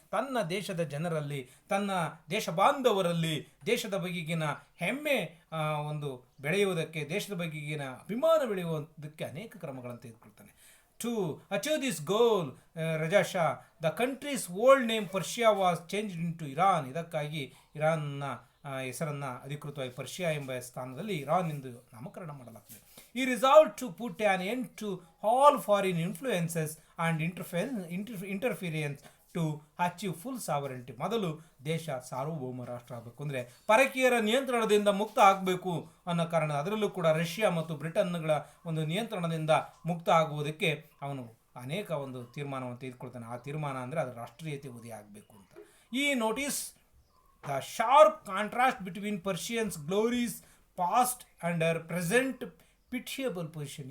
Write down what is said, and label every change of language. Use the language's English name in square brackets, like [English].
[Kannada] ತನ್ನ ದೇಶದ ಜನರಲ್ಲಿ, ತನ್ನ ದೇಶ ಬಾಂಧವರಲ್ಲಿ ದೇಶದ ಬಗೆಗಿನ ಹೆಮ್ಮೆ ಒಂದು ಬೆಳೆಯುವುದಕ್ಕೆ, ದೇಶದ ಬಗೆಗಿನ ಅಭಿಮಾನ ಬೆಳೆಯುವುದಕ್ಕೆ ಅನೇಕ ಕ್ರಮಗಳನ್ನು ತೆಗೆದುಕೊಳ್ತಾನೆ. [English] To achieve this goal, Reza Shah the country's old name Persia was changed into Iran. [Kannada] ಇದಕ್ಕಾಗಿ ಇರಾನ್ನ ಹೆಸರನ್ನು ಅಧಿಕೃತವಾಗಿ ಪರ್ಷಿಯಾ ಎಂಬ ಸ್ಥಾನದಲ್ಲಿ ಇರಾನ್ ಎಂದು ನಾಮಕರಣ ಮಾಡಲಾಗ್ತದೆ. [English] He resolved to put an end to all foreign influences and interference to achieve full sovereignty. [Kannada] ಮೊದಲು ದೇಶ ಸಾರ್ವಭೌಮ ರಾಷ್ಟ್ರ ಆಗಬೇಕು ಅಂದರೆ ಪರಕೀಯರ ನಿಯಂತ್ರಣದಿಂದ ಮುಕ್ತ ಆಗಬೇಕು ಅನ್ನೋ ಕಾರಣ, ಅದರಲ್ಲೂ ಕೂಡ ರಷ್ಯಾ ಮತ್ತು ಬ್ರಿಟನ್ಗಳ ಒಂದು ನಿಯಂತ್ರಣದಿಂದ ಮುಕ್ತ ಆಗುವುದಕ್ಕೆ ಅವನು ಅನೇಕ ಒಂದು ತೀರ್ಮಾನವನ್ನು ತೆಗೆದುಕೊಳ್ತಾನೆ. ಆ ತೀರ್ಮಾನ ಅಂದರೆ ಅದು ರಾಷ್ಟ್ರೀಯತೆ ಉದಯ ಆಗಬೇಕು ಅಂತ. [English] ಈ notice the sharp contrast between Persians glorious past and present pitiable position.